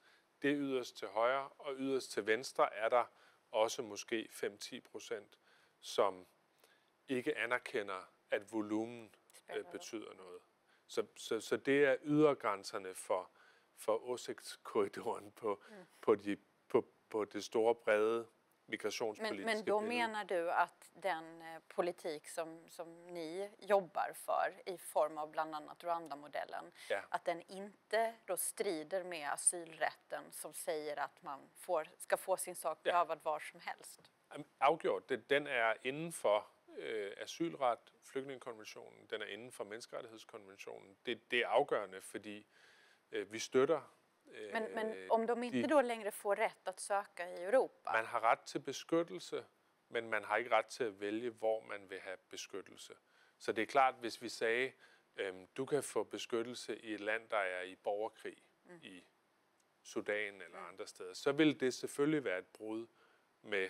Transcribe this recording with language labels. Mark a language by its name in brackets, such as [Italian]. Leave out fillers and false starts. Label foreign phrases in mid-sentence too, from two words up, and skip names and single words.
[Danish] Det er yderst til højre, og yderst til venstre er der også måske 5-10%, som ikke anerkender, at volumen betyder noget. Så det er ydergrænserne for åsigtskorridoren på det store, brede migrationspolitiske [Swedish] men då menar du att den politik som ni jobbar för i form av bland annat Rwanda-modellen, att den inte då strider med asylrätten som säger att man ska få sin sak prövad var som helst? [Danish] Afgjort. Den er inden for asylret, flygtningekonventionen, den er inden for menneskerettighedskonventionen. Det er afgørende, fordi vi støtter. [Swedish] Men om de inte då längre får rätt att söka i Europa? [Danish] Man har ret til beskyttelse, men man har ikke ret til at vælge, hvor man vil have beskyttelse. Så det er klart, hvis vi sagde, du kan få beskyttelse i et land, der er i borgerkrig, i Sudan eller andre steder, så vil det selvfølgelig være et brud med